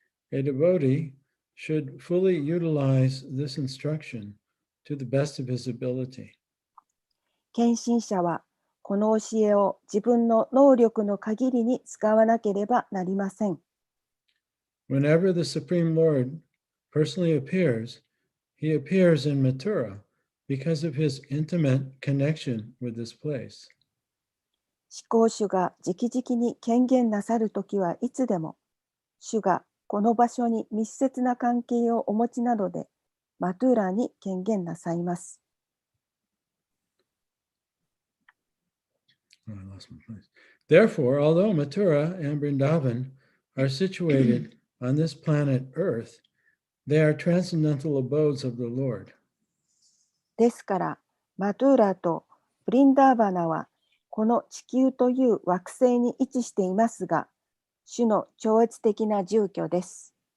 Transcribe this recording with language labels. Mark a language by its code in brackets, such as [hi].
[en] A devotee should fully utilize this instruction to the best of his ability. [ja] 献身者はこの教えを自分の能力の限りに使わなければなりません。 [en] Whenever the Supreme Lord personally appears, he appears in Mathura because of his intimate connection with this place. [ja] 至高主が直々に権限なさるときはいつでも、主がこの場所に密接な関係をお持ちなので、マトゥーラに権限なさいます。 [en] Oh, I lost my place. Therefore, although Mathura and Vrindavan are situated on this planet Earth, they are transcendental abodes of the Lord. [ja] ですから、マトゥーラとブリンダーバナは、この地球という惑星に位置していますが、主の超越的な住居です。